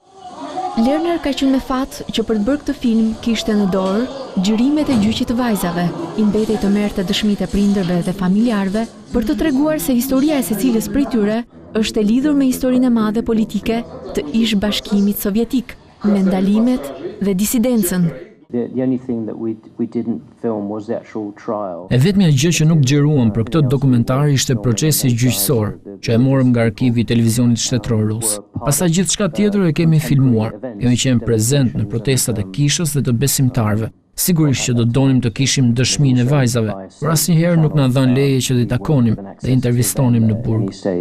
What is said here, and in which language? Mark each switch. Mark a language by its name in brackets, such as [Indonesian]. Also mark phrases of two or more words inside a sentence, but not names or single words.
[Albanian] Lerner ka qenë me fat që për të bërë këtë film kishte në dorë gjyrimet e gjyqit të vajzave, i mbetej të merrte dëshmitë e prindërve dhe familjarëve për të treguar se historia e secilës prej tyre është e lidhur me historinë e madhe politike të ish-bashkimit sovjetik, me ndalimet dhe disidencën. [English] The only thing that we didn't film was the actual trial. [Albanian] E vetmja gjë që nuk xhiruam për këtë dokumentar ishte procesi gjyqësor, që e morëm nga arkivi i televizionit shtetëror rus. Pastaj gjithçka tjetër e kemi filmuar. Kemi qenë prezent në protestat e kishës dhe të besimtarëve. Sigurisht që do donim të kishim dëshminë e vajzave, por asnjëherë nuk na dhanë leje që t'i takonim dhe intervistonim në burg.